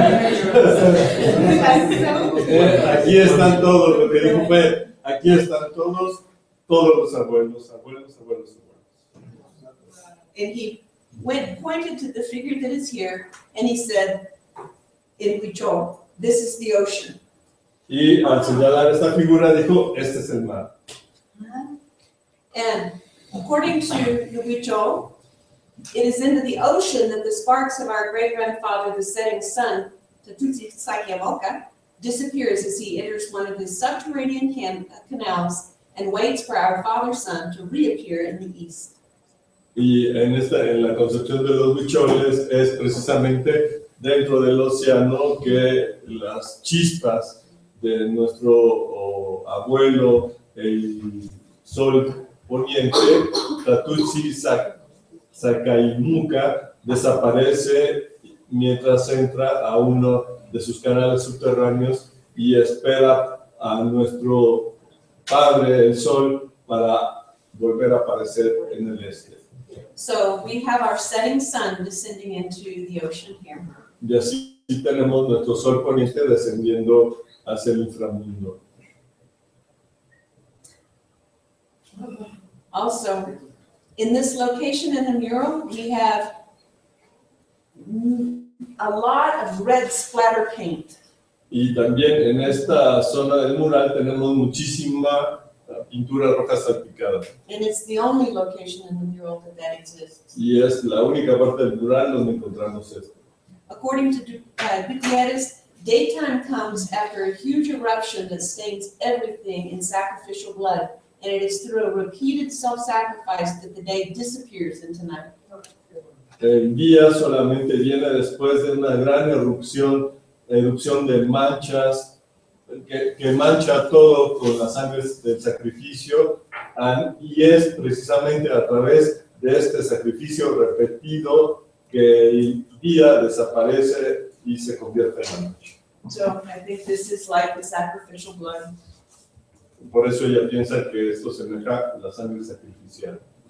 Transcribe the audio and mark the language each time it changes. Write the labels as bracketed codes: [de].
[es] Aquí están todos, lo que dijo fue, aquí están todos los abuelos, abuelos, abuelos, abuelos. [en] And he pointed to the figure that is here, and he said, in Huichol, this is the ocean. [es] Y al señalar esta figura dijo, este es el mar. [en] And according to the Huichol, it is into the ocean that the sparks of our great-grandfather, the setting sun, Tatutsi Saikyamoka, disappears as he enters one of his subterranean canals and waits for our father sun to reappear in the east. [es] Y en la concepción de los huicholes es precisamente dentro del océano que las chispas de nuestro abuelo, el sol poniente, Tatutsi Saikyamoka, desaparece mientras entra a uno de sus canales subterráneos y espera a nuestro padre, el sol, para volver a aparecer en el este. [en] So we have our setting sun descending into the ocean here. [es] Y así tenemos nuestro sol poniente descendiendo hacia el inframundo. [en] Also, in this location in the mural, we have a lot of red splatter paint. [es] Y también en esta zona del mural tenemos muchísima pintura roja salpicada. [en] And it's the only location in the mural that exists. [es] Y es la única parte del mural donde encontramos esto. [en] According to Gutierrez, daytime comes after a huge eruption that stains everything in sacrificial blood, and it is through a repeated self-sacrifice that the day disappears into night. [es] El día solamente viene después de una gran erupción de manchas que mancha todo con la sangre del sacrificio, y es precisamente a través de este sacrificio repetido que el día desaparece y se convierte en la noche. [en] So I think this is like the sacrificial blood. [es] Por eso ella piensa que esto semeja a la sangre sacrificial.